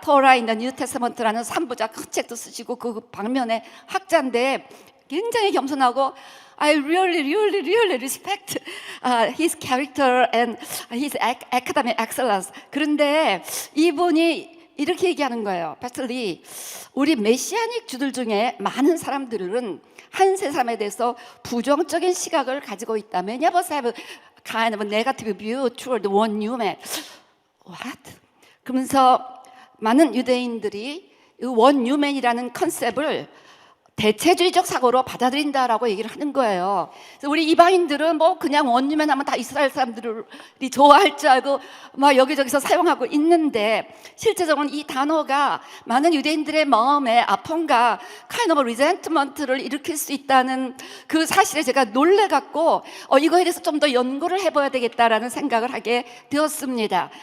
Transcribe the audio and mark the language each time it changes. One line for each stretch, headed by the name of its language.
Korean: 토라 인더 뉴 테스먼트라는 3부작 큰 책도 쓰시고 그 방면에 학자인데 굉장히 겸손하고
English: I really respect his character and his academic excellence.
Korean: 그런데 이분이 이렇게 얘기하는 거예요. 패스터리, 우리 메시아닉 주들 중에 많은 사람들은 한 세 사람에 대해서 부정적인 시각을 가지고 있다.
English: Many of us have kind of a negative view toward one new man. What?
Korean: 그러면서 많은 유대인들이 원 뉴맨이라는 컨셉을 대체주의적 사고로 받아들인다라고 얘기를 하는 거예요. 그래서 우리 이방인들은 뭐 그냥 원 뉴맨 하면 다 이스라엘 사람들이 좋아할 줄 알고 막 여기저기서 사용하고 있는데 실제적으로는 이 단어가 많은 유대인들의 마음에 아픔과
English: kind of resentment
Korean: 를 일으킬 수 있다는 그 사실에 제가 놀래갖고 이거에 대해서 좀 더 연구를 해봐야 되겠다라는 생각을 하게 되었습니다.